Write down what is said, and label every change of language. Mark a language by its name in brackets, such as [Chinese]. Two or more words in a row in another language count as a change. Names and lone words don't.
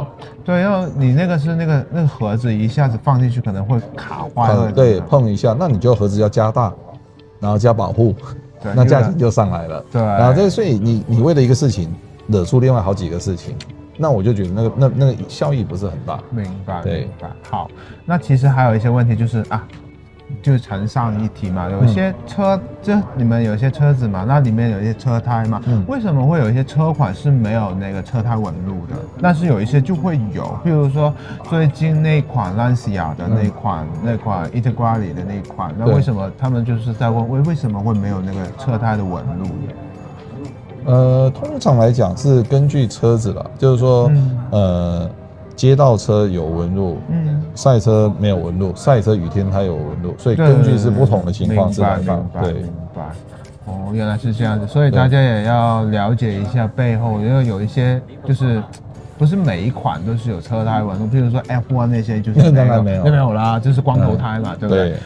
[Chinese] 對，因為你那個是那個盒子一下子放進去可能會卡壞，對，碰一下，那你就盒子要加大，然後加保護，那價錢就上來了。對，然後所以你為了一個事情惹出另外好幾個事情。那我就覺得那個效益不是很大。明白，明白。好，那其實還有一些問題就是就是承上一題嘛，有一些車，就你們有一些車子嘛，那裡面有一些車胎嘛，為什麼會有一些車款是沒有那個車胎紋路的？但是有一些就會有，譬如說最近那款 Lancia 的那款 Integrale 的那款，那為什麼他們就是在問為什麼會沒有那個車胎的紋路？通常來講是根據車子啦，就是說，街道車有紋路，賽車沒有紋路，賽車雨天它有紋路，所以根據是不同的情況是來放。對，明白。哦，原來是這樣子，所以大家也要了解一下背後，因為有一些就是不是每一款都是有車胎紋路，譬如說 F1 那些就是沒有啦，就是光頭胎嘛，對不對？